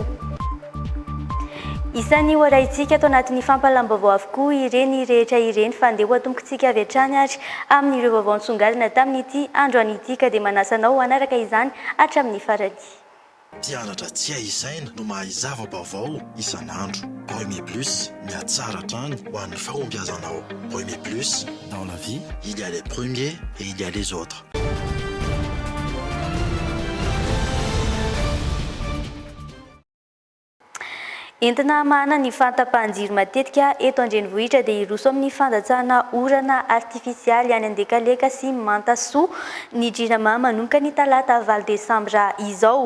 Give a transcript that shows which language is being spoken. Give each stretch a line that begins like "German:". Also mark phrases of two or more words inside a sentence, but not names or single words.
Malagasy: Isan'ny hoarahintsika ato anatin'ny fampahalam-baovao avokoa ireny rehetra ireny fa andeha ho atombokantsika avy hatrany ary amin'ireo vaovao nisongadina tamin'ity andro an'ity ka dia manasanao hanaraka izany hatramin'ny farany. Mpianatra tsy aizaina no mahazava vaovao isan'andro. Premier Plus, miatsara hatrany ho an'ny fahombiazanao.
French: Premier Plus, dans la vie, il y a les premiers et il y a les autres.
Malagasy: Entina mahana ny fahatapahan-jiro matetika eto andrenivohitra dia iroso amin'ny fandatsahana orana artifisialy any Andekaleka sy Mantasoa ny JIRAMA manomboka ny talata 20 desambra izao.